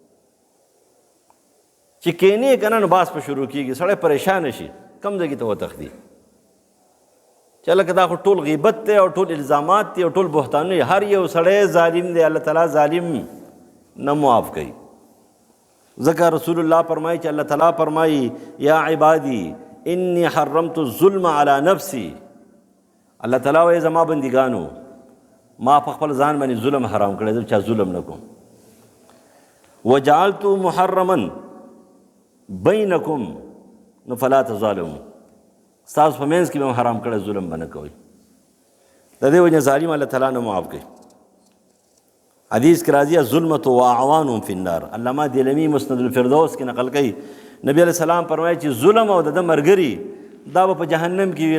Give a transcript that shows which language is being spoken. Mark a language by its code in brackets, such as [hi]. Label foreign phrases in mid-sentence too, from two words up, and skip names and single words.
[ps] چې کښېنې که نه نو باز په شروع کېږي، سړی پریشانه شي، کم ځای کې ته وتښتي چې لکه دا خو ټول غیبت دی او ټول الزامات دي او ټول بهتانونه. هر یو سړی ظالم دی، الله تعالی ظالم نه معاف کوي. ځکه رسول الله فرمایي چې الله تعالی فرمایي [ar] یا عبادي انی حرمت الظلم علی نفسی. [ps] الله تعالی وایي زما بندګانو ما په خپل ځان باندې ظلم حرام کړی، زه چا ظلم نه کوم. [ar] وجعلت محرما بینکم نو فلا تظالموا، [ps] ستاسو په منځ کې به حرام کړی ظلم به نه کوئ. د دې وجې ظالم الله تعالی نه معاف کوي. حدیث کې راځي [ar] الظلمة واعوانهم فی النار. [ps] علامه دیلمی مسند الفردوس کې نقل کوي نبی [ar] علیہ السلام [ps] فرمایي چې ظلم او د ده ملګري دا به په جهنم کې وي.